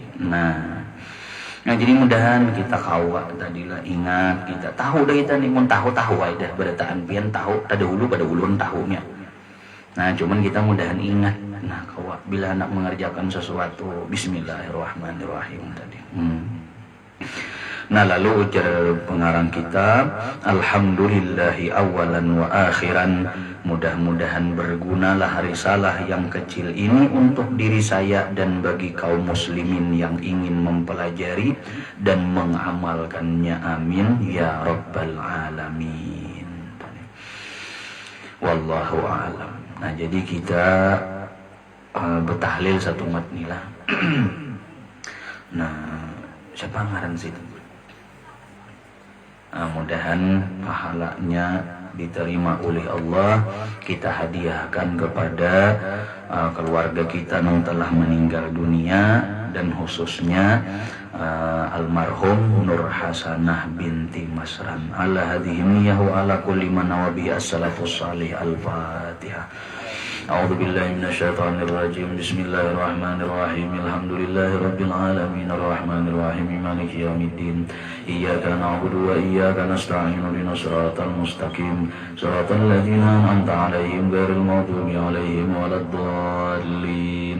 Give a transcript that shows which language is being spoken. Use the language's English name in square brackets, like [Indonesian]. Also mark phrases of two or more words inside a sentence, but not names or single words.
[Banjar] Nah jadi mudahan kita kawa tadilah ingat kita tahu dah kita nih mun tahu aja berataan pian tahu tada hulu pada ulun tahunya. Nah cuman kita mudahan ingat nah kawa bila nak mengerjakan sesuatu bismillahirrahmanirrahim tadi. [Indonesian] Nah lalu ujar pengarang kitab [Arabic] الحمد لله أولا وآخرا, [Indonesian] mudah-mudahan bergunalah risalah yang kecil ini untuk diri saya dan bagi kaum muslimin yang ingin mempelajari dan mengamalkannya, [Arabic] آمين يا رب العالمين. والله أعلم. [Banjar] Nah jadi kita bertahlil satu matni lah. Nah siapa ngaran situ? [Indonesian] Mudahan pahalanya diterima oleh Allah, kita hadiahkan kepada keluarga kita yang telah meninggal dunia dan khususnya almarhum Nur Hasanah binti Masran [Arabic] على حاذميه على كل من نوابي السلف الصالح. الفاتحة. أعوذ بالله من الشيطان الرجيم. بسم الله الرحمن الرحيم. الحمد لله رب العالمين الرحمن الرحيم مالك يوم الدين. إياك نعبد وإياك نستعين اهدنا الصراط المستقيم صراط الذين أنعمت عليهم غير المغضوب عليهم ولا الضالين.